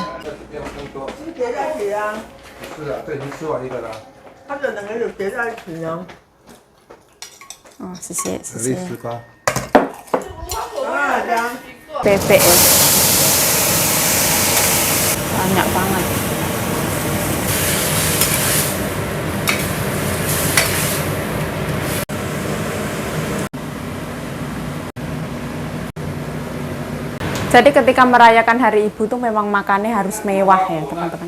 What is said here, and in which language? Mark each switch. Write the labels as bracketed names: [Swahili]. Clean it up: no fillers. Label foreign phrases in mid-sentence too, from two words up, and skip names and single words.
[Chinese] 是叠在一起啊。是啊，对，已经吃完一个了。它的两个有叠在一起呢。哦，谢谢谢谢。丽丝瓜。啊，这样。 [Indonesian] Bebek ya. Banyak banget. Jadi ketika merayakan hari ibu tuh memang makannya harus mewah ya teman-teman.